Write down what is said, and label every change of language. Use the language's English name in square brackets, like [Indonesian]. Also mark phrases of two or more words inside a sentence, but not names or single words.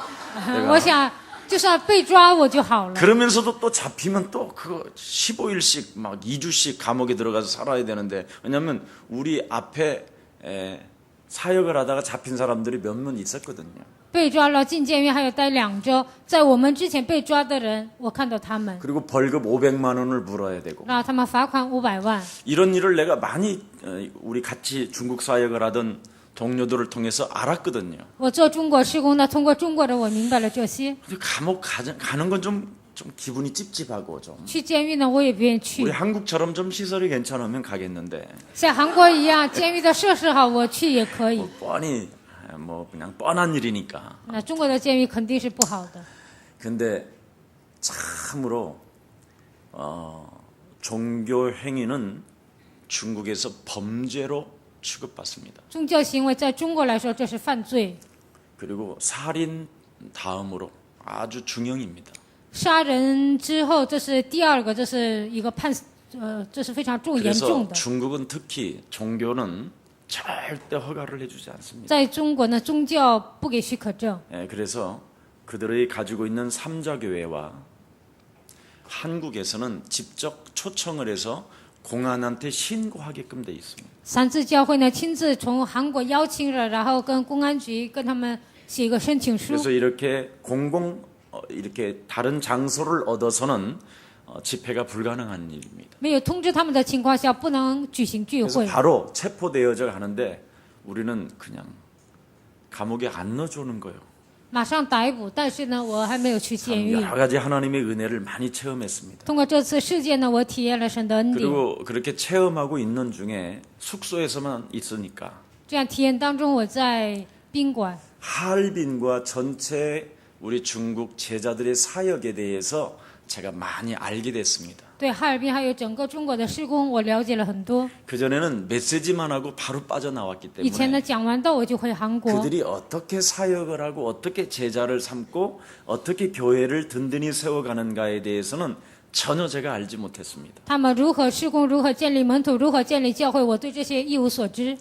[Chinese] 我想，就算被抓我就好了。 [Korean] 그러면서도 또 잡히면 또 그거 15일씩 막 2주씩 감옥에 들어가서 살아야 되는데 왜냐하면 우리 앞에 사역을 하다가 잡힌 사람들이 몇 명 있었거든요. [Chinese] 被抓了进监狱还要待2周，在我们之前被抓的人，我看到他们， [Korean] 그리고 벌금 500만 원을 물어야 되고 [Chinese] 然后他们罚款500万。 [Korean] 이런 일을 내가 많이 우리 같이 중국 사역을 하던 동료들을 통해서 알았거든요. [Chinese] 我做中国施工的，通过中国人我明白了这些。 [Korean] 근데 감옥 가는 건 좀 기분이 찝찝하고 좀 [Chinese] 去监狱呢，我也不愿意 [Korean] 우리 [Chinese] 去。 [Korean] 한국처럼 좀 시설이 괜찮으면 가겠는데 [Chinese] 像韩国一样，监狱的设施好，我去也可以。 [Korean] 뻔히 뭐 그냥 뻔한 일이니까. [Chinese] 那中国的监狱肯定是不好的。 [Korean] 근데 참으로 종교 행위는 중국에서 범죄로 취급받습니다. [Chinese] 宗教行为在中国来说这是犯罪， [Korean] 그리고 살인 다음으로 아주 중형입니다. [Chinese] 杀人之后这是第二个，这是一个这是非常严重 [Korean] 그래서 [Chinese] 的。 [Korean] 중국은 특히 종교는 절대 허가를 해주지 않습니다. [Chinese] 在中国呢，宗教不给许可证， [Korean] 그래서 그들이 가지고 있는 삼자교회와 한국에서는 직접 초청을 해서 공안한테 신고하게끔 돼 있습니다. [Chinese] 三自教会呢亲自从韩国邀请了，然后跟公安局跟他们写一个申请书。 [Korean] 그래서 이렇게 이렇게 다른 장소를 얻어서는 집회가 불가능한 일입니다. [Chinese] 没有通知他们的情况下，不能举行聚 [Korean] 그래서 [Chinese] 会。 [Korean] 바로 체포되어져 가는데 우리는 그냥 감옥에 안 넣어주는 거예요. [Chinese] 马上逮捕，但是呢，我还没有去监狱。 [Korean] 여러 가지 하나님의 은혜를 많이 체험했습니다. [Chinese] 通过这次事件呢，我体验了神的恩典。 [Korean] 그리고 그렇게 체험하고 있는 중에 숙소에서만 있으니까 [Chinese] 这样体验当中，我在宾馆， [Korean] 하얼빈과 전체 우리 중국 제자들의 사역에 대해서 제가 많이 알게 됐습니다. [Chinese] 对哈尔滨还有整个中国的施工，我了解了很多。 [Korean] 그전에는 메시지만 하고 바로 빠져나왔기 [Chinese] 以前呢， [Korean] 때문에 [Chinese] 讲完道我就回韩国。 [Korean] 그들이 어떻게 사역을 하고 어떻게 제자를 삼고 어떻게 교회를 든든히 세워가는가에 대해서는 전혀 제가 알지 못했습니다. [Chinese] 他们如何施工，如何建立门徒，如何建立教会，我对这些一无所知。